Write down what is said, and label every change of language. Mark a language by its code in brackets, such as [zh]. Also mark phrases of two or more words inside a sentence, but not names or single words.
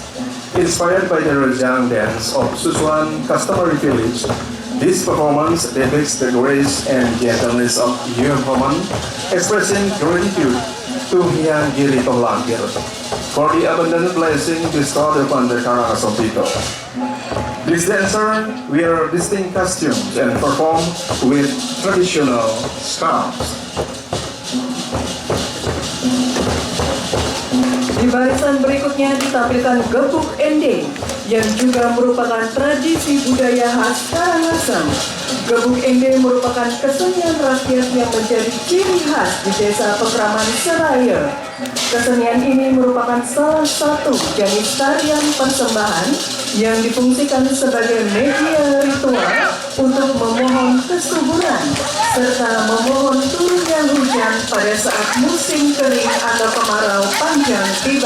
[en] Inspired by the rejang dance of Susulan customary village, this performance depicts the grace and gentleness of young woman, expressing gratitude to Yang Girito Langkir for the abundant blessing bestowed upon the Karangasem people. These dancers wear distinct costumes and perform with traditional scarves. [id] Di barisan berikutnya ditampilkan gebuk ending yang juga merupakan tradisi budaya khas Karangasem. Gebuk ending merupakan kesenian rakyat yang menjadi ciri khas di desa Pekraman Seraya. Kesenian ini merupakan salah satu jenis tarian persembahan yang difungsikan sebagai media ritual untuk memohon kesuburan serta memohon turunnya hujan pada saat musim kering atau kemarau panjang tiba.